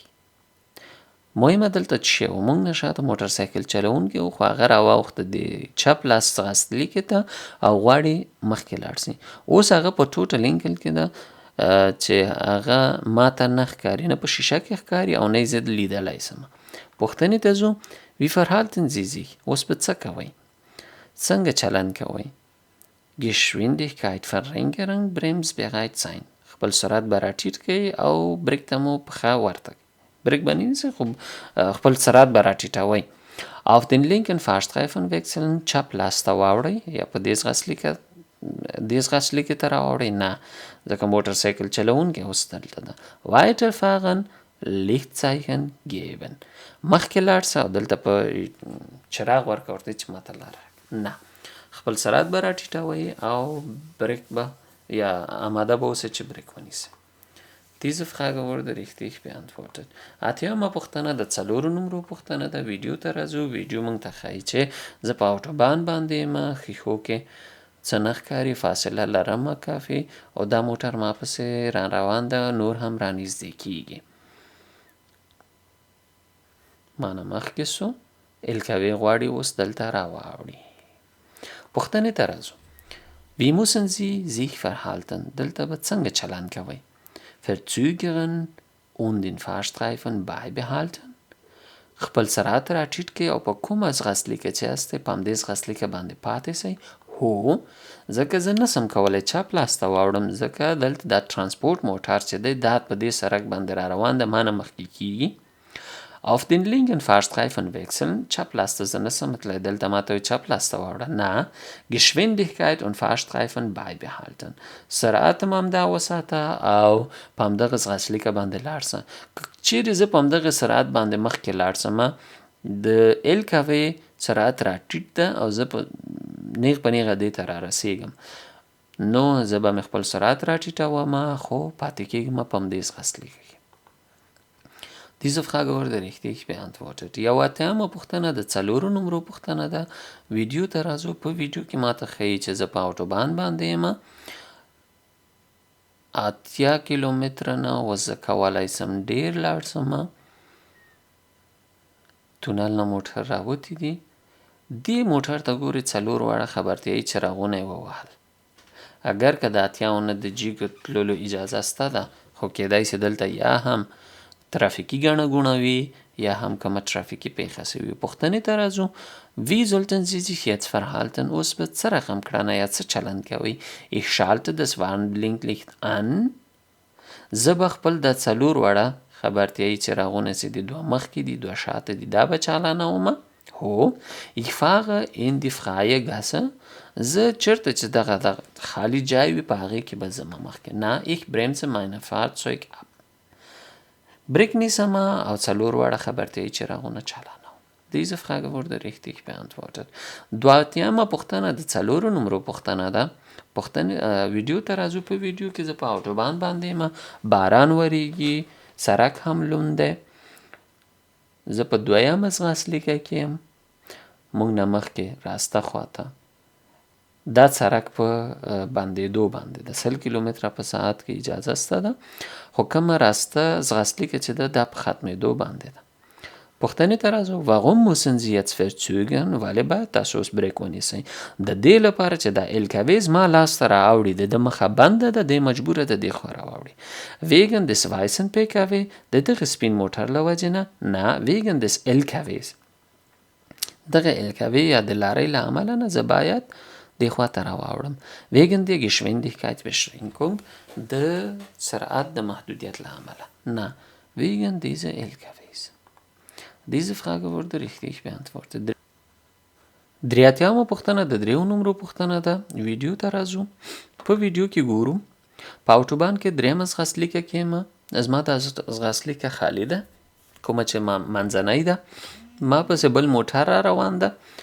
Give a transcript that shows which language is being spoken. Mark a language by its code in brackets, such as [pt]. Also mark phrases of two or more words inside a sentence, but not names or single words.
[ps] مهمه دلته څه شی و، موږ نه شاته موټر سایکل چلوونکی و، خو هغه راواوښته د چپ لاس ځغاسلیکې ته او غواړي مخکې لاړ سي. اوس هغه په ټوټل انګل کې ده چې هغه ماته نه ښکاري، نه په شیشه کې ښکاري او نه یې زه لیدلی سم. پوښتنې ته ځو. [de] Wie verhalten Sie sich؟ [ps] اوس به څه کوئ؟ څنګه چلند کوئ؟ [de] Geschwindigkeit verringern، bremsbereit sein. [ps] خپل سرعت به راټیټ کړئ او بریک ته مو پښه ورته کړئ. بریک به نه نیسئ خو خپل سرعت به راټیټوئ. [de] auf den linken Fahrstreifen wechseln، [ps] چپ لاس ته واوړئ یا په دې ځغاسلیکې ته راواوړئ، نه ځکه موټر سایکل چلوونکی اوس دلته ده. [de] weiterfahren، Lichtzeichen geben، [ps] مخکې لاړ سه او دلته په چراغ ورکړه ورته چې ماته لاره، نه خپل سرعت به راټیټوئ او بریک به یا آماده به اوسئ چې بریک ونیسئ. [de] Diese Frage wurde richtig beantwortet. [ps] اتیامه پوښتنه د 4 نمرو پوښتنه ده. ویډیو ته راځو. ویډیو موږ ته ښایي چې زه په اوټوبان باندې یم، ښیښو کې څه نه ښکاري، فاصله لرمه کافي او دا موټر ما پسې را روان ده، نور هم را نږدې کیږي. ما نه مخکې سو، LKW غواړي اوس دلته راواوړي. پوښتنې ته راځو. [de] Wie müssen Sie sich verhalten؟ [ps] دلته به څنګه چلند کوئ؟ [de] verzögern und den Fahrstreifen beibehalten، [ps] خپل سرعت راټیټ کړئ او په کومه ځغاسلیکه چې یاستئ په همدې ځغاسلیکه باندې پاتې سئ. هو ځکه زه نسم کولی چپ لاس ته واوړم، ځکه دلته دا ترانسپورټ موټر چې دی دا په دې سرک باندې را روان ده، ما نه مخکې کیږي. [de] auf den linken Fahrstreifen wechseln، [ps] چپ لاس ته زه نسم تللی، دلته ماته وایي چپ لاس ته واوړه، نه [de] Geschwindigkeit und Fahrstreifen beibehalten، [ps] سرعت هم همدا وساته او په همدغه ځغاسلیکه باندې لاړ سه. چیرې زه په همدغه سرعت باندې مخکې لاړ سمه، د LKW سرعت راټیټ ده او زه په نیغ په نیغه دې ته را رسیږم، نو زه به مې خپل سرعت راټیټوم خو پاتې کیږم په همدې ځغاسلیکه کې. [de] Diese Frage wurde richtig beantwortet. [ps] یو اتیامه پوښتنه د 4 نمرو پوښتنه ده. ویډیو ته راځو. په ویډیو کې ماته ښیي چې زه په اوټوبان باندې یم، 80 کیلومتره نه اوس زه کولی سم ډېر لاړ سم. تونل نه موټر راوتي دي، دې موټر ته ګورې 4 واړه خبرتیایي څراغونه یې ووهل. اگر که د اتیاو نه د جیګ تللو اجازه سته ده، خو کیدای سي دلته یا هم ترافیکي ګڼه ګوڼه وي یا هم کومه ترافیکي پیښه سوې وي. پوښتنې ته راځو. [de] Wie sollten Sie sich jetzt verhalten؟ [ps] اوس به څه رقم کړنه یا څه چلند کوئ؟ [de] Ich schalte das Warnblinklicht an، [ps] زه به خپل د 4 واړه خبرتیایي څراغونه چې دي، 2 مخکې دي 2 شاته دي، دا به چالانوم. [de] هو ich fahre in die freie Gasse، [ps] زه چېرته چې دغه خالی جای وي په هغې کې به ځمه مخکې، نه [de] ich bremse mein Fahrzeug ab، [ps] بریک نیسم او 4 واړه خبرتیایي څراغونه چالانوم. [de] Diese Frage wurde richtig beantwortet. [ps] 2 پوښتنه د 4 نمرو پوښتنه ده. ویډیو ته راځو. په ویډیو کې زه په اوټوبان باندې یم، باران وریږي، سرک هم لوند دی، زه په 2مه ځغاسلیکه کې یم، موږ نه مخکې راسته خواته دا سرک په بندېدو باندې د 100 کیلومتره په ساعت کې اجازه سته ده، خو کومه راسته ځغاستلیکه چې ده دا په ختمېدو باندې ده. پوښتنې ته راځو. [de] warum müssen Sie jetzt verzögern؟ [ps] ولې باید تاسو اوس بریک ونیسئ؟ د دې لپاره چې دا LKW زما لاس ته راوړي، د مخه بنده ده، دی مجبوره ده دې خوا راوړي. [de] wegen des weißen PKW [ps] د دغه سپین موټر له وجې نه، نه [de] wegen des LKWs [ps] دغه LKW یا د لارۍ له امله نه زه باید دې خوا ته راواوړم. [de] wegen der Geschwindigkeitsbeschränkung [ps] د سرعت د محدودیت له امله، نه [de] wegen dieser LKWs. Diese Frage wurde richtig beantwortet. [ps] 83مه پوښتنه د 3 نمرو پوښتنه ده. ویډیو ته راځو. په ویډیو کې ګورو په اوټوبان کې 3 ځغاستلیکه کېمه. زما دا ځغاستلیکه خالي ده، کومه چې منځنۍ ده. ما پسې بل موټر را روان ده،